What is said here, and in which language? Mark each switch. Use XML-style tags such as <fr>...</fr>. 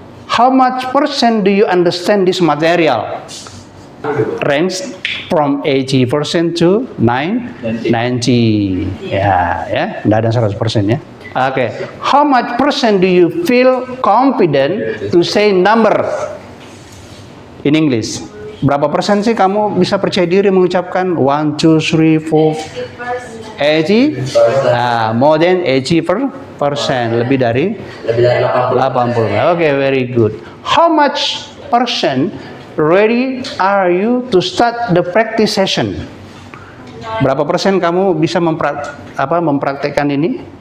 <en>How much percent do you understand this material? Range from 80% to 90.</en> <id>Ya, enggak ada 100% ya.</id> <en>Okay. How much percent do you feel confident to say number in English?</en> <id>Berapa persen sih kamu bisa percaya diri mengucapkan 1, 2, 3, 4, 80?</id> <en>More than 80%,</en> <id>lebih dari 80.</id> <en>Okay, very good. How much percent ready are you to start the practice session?</en> <id>Berapa persen kamu bisa mempraktekkan ini?</id>